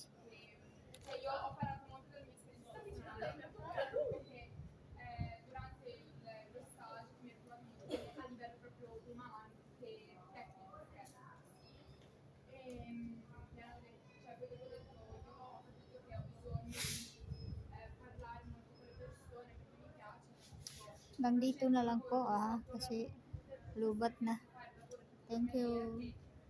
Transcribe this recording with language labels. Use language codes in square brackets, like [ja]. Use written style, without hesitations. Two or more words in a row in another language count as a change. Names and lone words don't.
[it] Io ho parlato molto della mia esperienza personale perché durante lo stage mi ero trovata molto bene a livello proprio umano che tecnico mi hanno detto, cioè quello che ho detto, io ho capito che ho bisogno di parlare molto con le persone perché mi piace [tl] Hanggang dito na lang po kasi lubat na. [en] Thank you.